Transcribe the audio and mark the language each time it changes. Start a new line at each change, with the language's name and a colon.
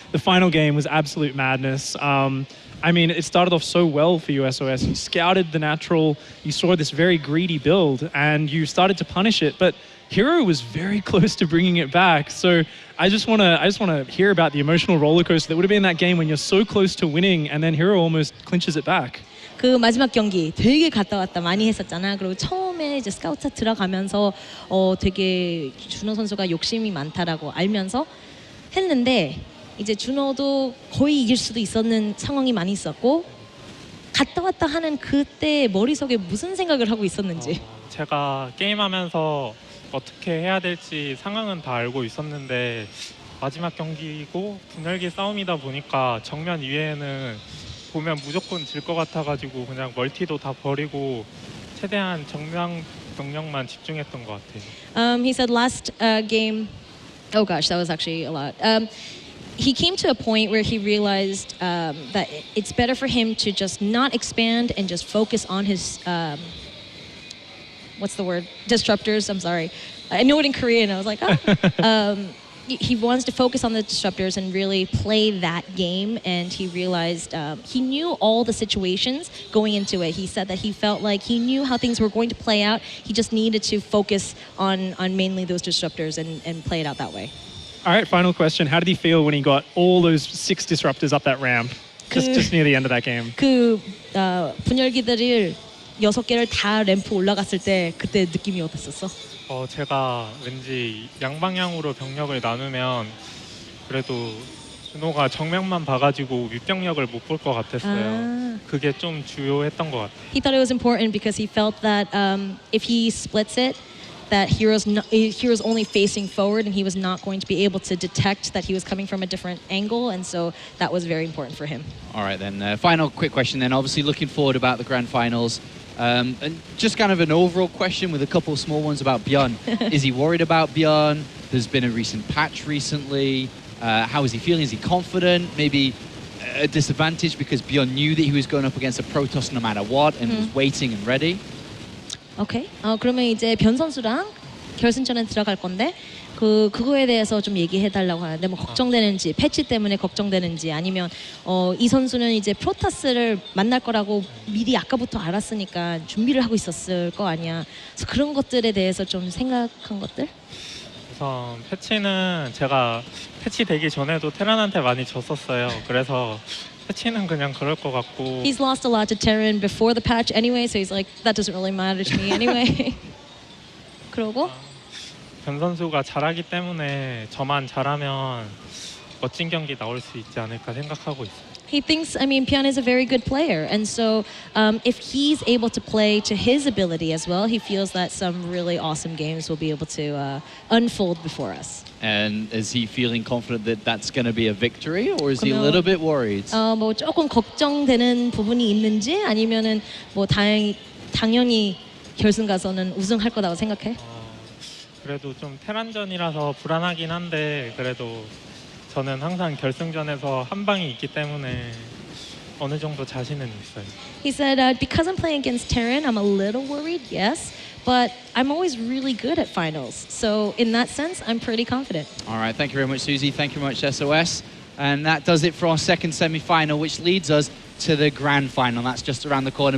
English: The final game was absolute madness. I mean, it started off so well for you, SOS. You scouted the natural, you saw this very greedy build, and you started to punish it, but herO was very close to bringing it back. So I just want to hear about the emotional roller coaster that would have been that game when you're so close to winning, and then herO almost clinches it back.
Korean: 그 마지막 경기 되게 갔다 왔다 많이 했었잖아. 그리고 처음에 이제 스카우트 들어가면서 되게 준호 선수가 욕심이 많다라고 알면서 했는데 이제 준호도 거의 이길 수도 있었는 상황이 많이 있었고 갔다 왔다 하는 그때 머릿속에 무슨 생각을 하고 있었는지. 제가 게임하면서 어떻게 해야 될지 상황은 다 알고 있었는데 마지막 경기고 분열기 싸움이다 보니까 정면 위에는 보면 무조건 질 것 같아가지고 그냥 멀티도 다 버리고 최대한 정면 병력만 집중했던 것 같아요.
English: He said last game, oh gosh, that was actually a lot. He came to a point where he realized that it's better for him to just not expand and just focus on his what's the word? Disruptors. I'm sorry. I know it in Korean. I was like, oh. He wants to focus on the disruptors and really play that game. And he realized he knew all the situations going into it. He said that he felt like he knew how things were going to play out. He just needed to focus on mainly those disruptors and play it out that way. All right, final question. How did he feel when he got all those 6 disruptors up that ramp? Just near the end of that game.
Korean: 그 분열기들을 6개를 다 램프 올라갔을 때 그때 느낌이 어땠었어? 제가 왠지 양방향으로 병력을 나누면 그래도 준호가 정면만 봐가지고 윗병력을 못 볼 것 같았어요. 그게 좀 주요했던 것 같아요.
English: He thought it was important because he felt that if he splits it, that herO's only facing forward and he was not going to be able to detect that he was coming from a different angle, and so that was very important for him. All right, then. Final quick question then. Obviously looking forward about the grand finals. And just kind of an overall question with a couple of small ones about Bjorn. Is he worried about Bjorn? There's been a recent patch recently. How is he feeling? Is he confident? Maybe a disadvantage because Bjorn knew that he was going up against a Protoss no matter what and was waiting and ready?
Korean: 오케이. 그러면 이제 변 선수랑 결승전에 들어갈 건데 그거에 대해서 좀 얘기해 달라고 하는데 뭐 걱정되는지 패치 때문에 걱정되는지 아니면 이 선수는 이제 프로토스를 만날 거라고 미리 아까부터 알았으니까 준비를 하고 있었을 거 아니야. 그래서 그런 것들에 대해서 좀 생각한 것들? 우선 패치는 제가 패치 되기 전에도 테란한테 많이 졌었어요. 그래서 패치는 그냥 그럴 것 같고.
English: He's lost a lot to Terran before the patch anyway, so he's like, that doesn't really matter to me anyway.
Korean: 그러고 변 선수가 잘하기 때문에 저만 잘하면 멋진 경기 나올 수 있지 않을까 생각하고 있어요.
English: He thinks, I mean, Bjorn is a very good player, and so if he's able to play to his ability as well, he feels that some really awesome games will be able to unfold before us. And is he feeling confident that that's going to be a victory, or is he a little bit worried?
Korean: 뭐 조금 걱정되는 부분이 있는지 아니면은 뭐 당연히 결승 가서는 우승할 거라고 생각해? 그래도 좀 테란전이라서 불안하긴 한데 그래도 저는 항상 결승전에서 한 방이 있기 때문에 어느 정도 자신은 있어요.
English: He said, because I'm playing against Terran, I'm a little worried, yes, but I'm always really good at finals. So in that sense, I'm pretty confident. All right, thank you very much, Susie. Thank you very much, SOS. And that does it for our second semi-final, which leads us to the grand final. That's just around the corner.